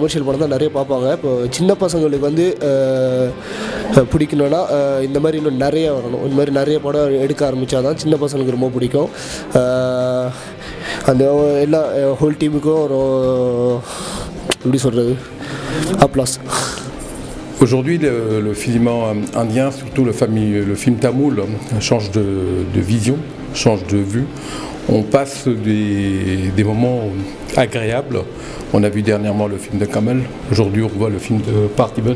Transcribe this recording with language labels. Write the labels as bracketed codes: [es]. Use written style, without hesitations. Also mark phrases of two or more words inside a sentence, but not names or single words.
[ta] கமர்ஷியல் படம் தான் நிறைய பார்ப்பாங்க. இப்போ சின்ன பசங்களுக்கு வந்து பிடிக்கணும்னா இந்த மாதிரி இன்னும் நிறைய வரணும். இந்த மாதிரி நிறைய படம் எடுக்க ஆரம்பித்தா தான் சின்ன பசங்களுக்கு ரொம்ப பிடிக்கும். அந்த எல்லா [en] whole teamக்கும் [ta] ஒரு எப்படி சொல்கிறது அப்ளாஸ். [fr] Aujourd'hui, le film indien, surtout le film tamoul, change de vision, change de vue. On passe des moments agréables. On a vu dernièrement le film de Kamel. Aujourd'hui, on voit le film de Parthiban.